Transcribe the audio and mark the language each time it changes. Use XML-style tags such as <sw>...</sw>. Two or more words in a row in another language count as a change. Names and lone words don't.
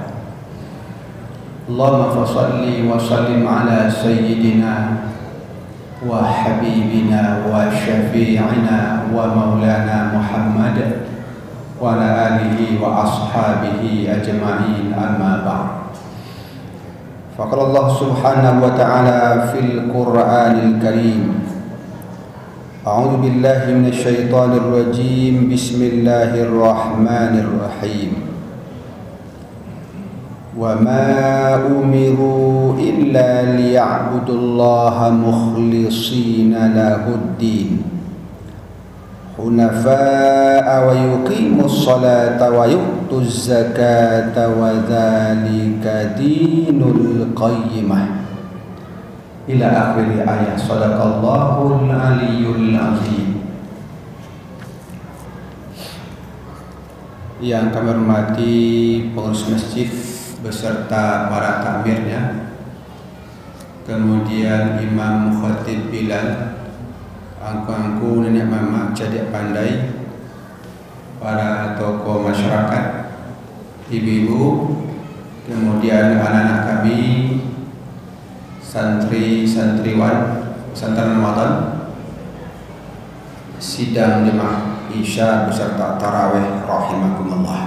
<ar>اللهم فصل وسلم على سيدنا وحبيبنا وشفيعنا ومولانا محمد وعلى آله وأصحابه أجمعين، أما بعد. فقال الله سبحانه وتعالى في القرآن الكريم، أعوذ بالله من الشيطان الرجيم، بسم الله الرحمن الرحيم. وما أمروا إلا ليعبدوا الله مخلصين له الدين حنفاء ويقيموا الصلاة ويؤتوا الزكاة وذلك دين القيمة إلى آخر الآية. صدق الله العلي العظيم.</ar> <id>Yang kami hormati pengurus masjid beserta para takmirnya, kemudian imam khatib Bilal,</id> <min>angku-angku nenek mama cadik pandai,</min> <id>para tokoh masyarakat, ibu-ibu, kemudian anak-anak kami, santri-santriwan pesantren Ramadan, sidang jemaah Isya beserta tarawih rahimakumullah.</id>